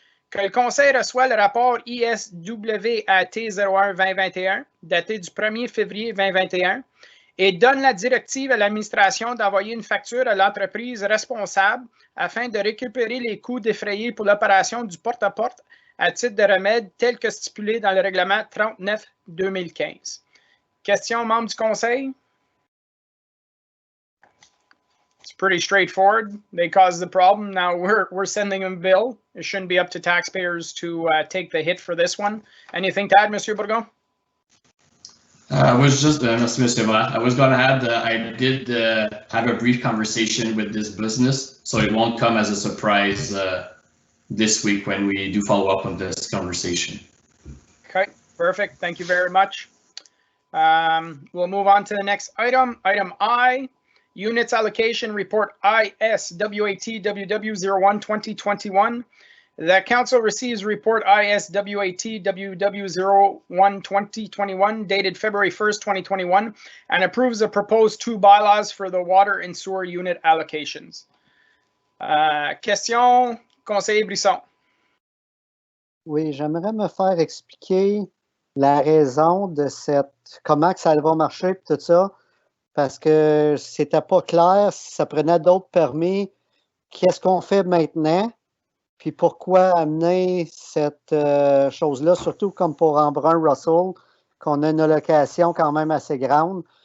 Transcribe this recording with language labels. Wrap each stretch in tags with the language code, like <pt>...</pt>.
<fr>Que le Conseil reçoit le rapport ISWAT 01-2021, daté du 1er février 2021, et donne la directive à l'administration d'envoyer une facture à l'entreprise responsable afin de récupérer les coûts défrayés pour l'opération du porte-à-porte à titre de remède tel que stipulé dans le règlement 39-2015. Question, membres du Conseil?</fr> <en>It's pretty straightforward. They caused the problem. Now we're sending them a bill. It shouldn't be up to taxpayers to take the hit for this one. Anything to add, Monsieur Bourgon? I was just,</en> <fr>merci,</fr> <en>Monsieur Maire. I was going to add that I did have a brief conversation with this business, so it won't come as a surprise this week when we do follow up on this conversation. Okay, perfect. Thank you very much. We'll move on to the next item. Item I. Units Allocation Report ISWAT-WW01-2021. The Council receives Report ISWAT-WW01-2021 dated February 1st, 2021 and approves the proposed 2 bylaws for the water and sewer unit allocations.</en> <fr>Question, Conseiller Brisson. Oui, j'aimerais me faire expliquer la raison de comment que ça va marcher et tout ça. Parce que c'était pas clair, si ça prenait d'autres permis, qu'est-ce qu'on fait maintenant, puis pourquoi amener cette chose-là, surtout comme pour Embrun-Russell, qu'on a une allocation quand même assez grande.</fr>